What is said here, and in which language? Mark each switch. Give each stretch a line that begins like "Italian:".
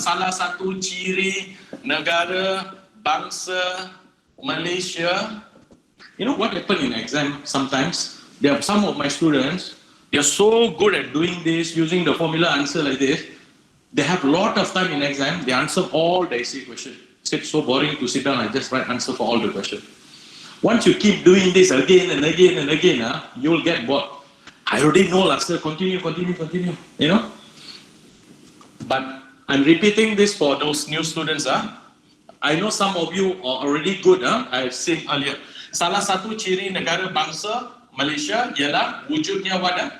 Malay: Salah satu ciri negara bangsa Malaysia.
English: You know what happened in exam sometimes? There are some of my students, they are so good at doing this, using the formula answer like this. They have a lot of time in exam, they answer all the essay questions. It's so boring to sit down and just write answer for all the questions. Once you keep doing this again and again and again, you'll get bored. I already know, sir. Continue. You know. But I'm repeating this for those new students. I know some of you are already good. I've seen earlier.
Malay: Salah satu ciri negara bangsa Malaysia ialah wujudnya what?